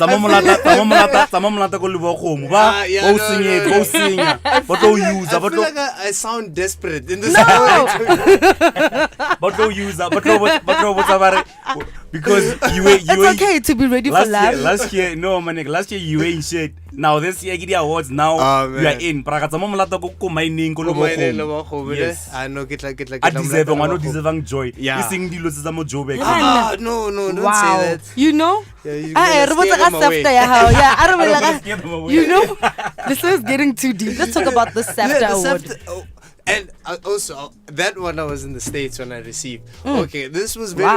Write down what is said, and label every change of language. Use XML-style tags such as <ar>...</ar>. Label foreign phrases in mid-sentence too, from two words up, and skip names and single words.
<en>I feel like I sound desperate in this. No. But go use but because you were It's okay to be ready for love. last year no man, last year you were in shit. Now this year get the awards. Now you are in.</en> <tn>Prakatsa mo molata ko mining ko lo bo go.</tn> <en>Yes. I know get like I deserve joy. Yeah.</en> <tn>Sing dilo tsa mo Joburg.</tn> <en>No, don't Wow. say that. You know? Yeah, you I gonna scare them away. I don't I don't know. wanna scare them away. You know? This is getting too deep. Let's talk about the SAFTA Yeah, the award. SAFTA, and also that one I was in the States when I received. Okay, this was very</en>